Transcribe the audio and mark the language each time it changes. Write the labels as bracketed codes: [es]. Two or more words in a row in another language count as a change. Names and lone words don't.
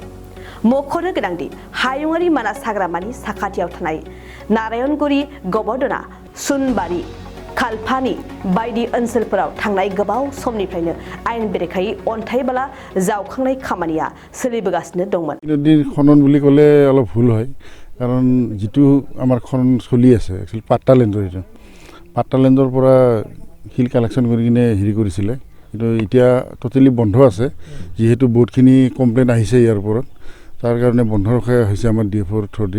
[brx] मख'नो गोनांदि हायुङारि मानास हाग्रामानि साखाथियाव थानाय नारायणगुरि, गबरदना, सुनबारि, खालपानि बायदि ओनसोलफोराव थांनाय गोबाव समनिफ्रायनो आयेन बेरेखायै अन्थाइ बाला जावखांनाय खामानिया सोलिबोगासिनो दंमोन। [as] खनन বুলি ক'লে অলপ ভুল হয়, কাৰণ যিটো আমাৰ খনন চলি আছে একচুৱেলি পাট্টালেণ্ডৰ এইটো পাট্টালেণ্ডৰ পৰা শিল কালেকশ্যন কৰি কিনে হেৰি কৰিছিলে, কিন্তু এতিয়া টোটেলি বন্ধ আছে, যিহেতু বহুতখিনি কমপ্লেইন আহিছে ইয়াৰ ওপৰত। তাৰ কাৰণে বন্ধ ৰখা হৈছে আমাৰ DFOৰ থ্ৰুদি।